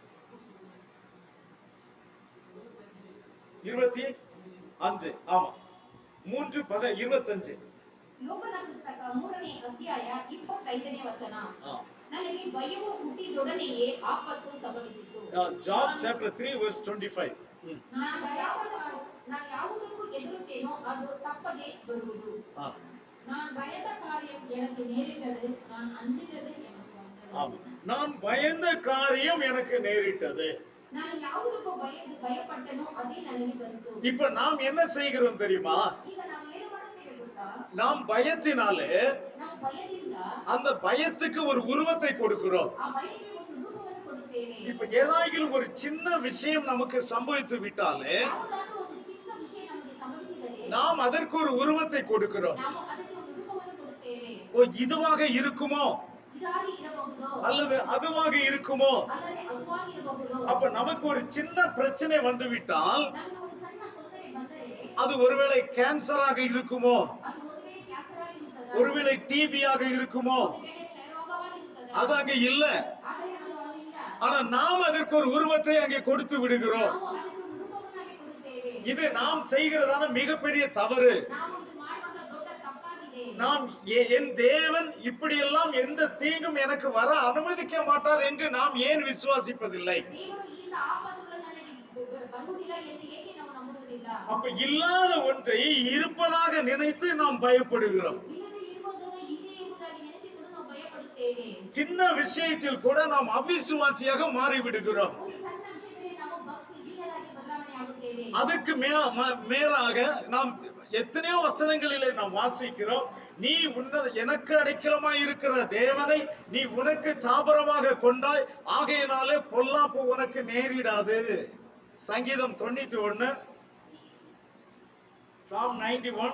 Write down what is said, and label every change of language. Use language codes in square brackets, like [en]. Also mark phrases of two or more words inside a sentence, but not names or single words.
[ta] 25 ஆமா 3:25. [kn] ಯೋಬನ ಪುಸ್ತಕ 3ನೇ ಅಧ್ಯಾಯ 25ನೇ ವಚನ. ஆ. ನನಗೆ ಭಯವು ಹುಟ್ಟಿದೊಡನೆಯೇ ಆಪತ್ತು ಸಂಭವಿಸಿತು. [en] Job chapter 3 verse 25. [kn] ನಾನು ಯಾವುದಕ್ಕೂ ಹೆದರುತ್ತೇನೋ ಅದು ತಪ್ಪದೆ ಬರುವುದು. [ta] நான் பயந்த காரியம் எனக்கு நேரிட்டது, நான் அஞ்சினது எனக்கு வந்தது. ஆமா, நான் பயந்த காரியம் எனக்கு நேரிட்டது. [kn] ನಾನು ಯಾವುದಕ್ಕೂ ಭಯಪಟ್ಟನೋ ಅದೇ ನನಗೆ ಬಂತು. [ta] இப்ப நாம் என்ன செய்கிறோம் தெரியுமா? [kn] ಈಗ ನಾವು ಏನು ಮಾಡುತ್ತೇವೆ ಗೊತ್ತಾ? [ta] நாம் பயத்தினாலே [kn] ನಾವು ಭಯದಿಂದ [ta] அந்த பயத்துக்கு ஒரு உருவத்தை கொடுக்கிறோம். [kn] ಆ ಭಯಕ್ಕೆ ಒಂದು ರೂಪವನ್ನು ಕೊಡುತ್ತೇವೆ. [ta] இப்ப ஏதாயிலும் ஒரு சின்ன விஷயம் நமக்கு சம்பவித்து விட்டாலே [kn] ಯಾವುದಾದರೂ ಒಂದು ಚಿಕ್ಕ ವಿಷಯ ನಮಗೆ ಸಂಭವಿಸಿದರೆ [ta] நாம் அதற்கு ஒரு உருவத்தை கொடுக்கிறோம். [kn] ನಾವು ಅದಕ್ಕೆ ಒಂದು ರೂಪವನ್ನು ಕೊಡುತ್ತೇವೆ. [ta] ஓ, இதுவாக இருக்குமோ [kn] ಇದಾಗಿ ಇರಬಹುದು, [ta] அல்லது அதுவாக இருக்குமோ. [kn] ಅಲ್ಲದೆ ಅದುವಾಗಿ ಇರಬಹುದು. [ta] அப்ப நமக்கு ஒரு சின்ன பிரச்சனை வந்து விட்டால் [kn] ನಮಗೆ ಒಂದು ಸಣ್ಣ ತೊಂದರೆ ಬಂದರೆ [ta] அது ஒருவேளை கேன்சராக இருக்குமோ, [kn] ಅದು ಒಂದು ವೇಳೆ ಕ್ಯಾನ್ಸರ್ ಆಗಿರುತ್ತದೆ, [ta] ஒருவேளை டிபியாக இருக்குமோ. [kn] ಒಂದು ವೇಳೆ ಕ್ಷಯರೋಗವಾಗಿರುತ್ತದೆ. [ta] அது அங்க இல்ல. [kn] ಆದರೆ ಅದು ಅಲ್ಲಿಲ್ಲ. [ta] ஆனா நாம் அதற்கு ஒரு உருவத்தை அங்கே கொடுத்து விடுகிறோம். [kn] ನಾವು ಅದಕ್ಕೆ ಒಂದು ರೂಪವನ್ನಾಗಿ ಕೊಡುತ್ತೇವೆ. [ta] இது நாம் செய்கிறதான மிகப்பெரிய தவறு. [kn] ನಾವು ಇದು ಮಾಡುವಂತ ದೊಡ್ಡ ತಪ್ಪಾಗಿದೆ. [ta] நாம் என் தேவன் இப்படியெல்லாம் எந்த தீங்கும் எனக்கு வர அனுமதிக்க மாட்டார் என்று நாம் ஏன் விசுவாசிப்பதில்லை? [kn] ದೇವರು ಇಂಥ ಆಪತ್ತುಗಳು ನನಗೆ ಬರುವುದಿಲ್ಲ ಎಂದು ಏಕೆ ನಾವು ನಂಬುವುದಿಲ್ಲ? [ta] அப்ப இல்லாத ஒன்றை இருப்பதாக நினைத்து நாம் பயப்படுகிறோம். [kn] ಇಲ್ಲದೆ ಇರುವುದನ್ನು ಇದೆ ಎಂಬುದಾಗಿ ನೆನೆಸಿಕೊಂಡು ನಾವು ಭಯಪಡುತ್ತೇವೆ. [ta] சின்ன விஷயத்தில் கூட நாம் அவிசுவாசியாக மாறிவிடுகிறோம். [kn] ಒಂದು ಸಣ್ಣ ವಿಷಯದಲ್ಲಿ ನಾವು ಭಕ್ತಿಹೀನರಾಗಿ ಬದಲಾವಣೆ ಆಗುತ್ತೇವೆ. [ta] அதுக்கு மேலாக நாம் எத்தனையோ வசனங்களிலே நாம் வாசிக்கிறோம், நீ எனக்கு அடைக்கலமாய் இருக்கிற தேவனை நீ உனக்கு தாபரமாக கொண்டாய், ஆகையினாலே பொல்லாப்பு உனக்கு நேரிடாது. சங்கீதம் 91, Psalm 91.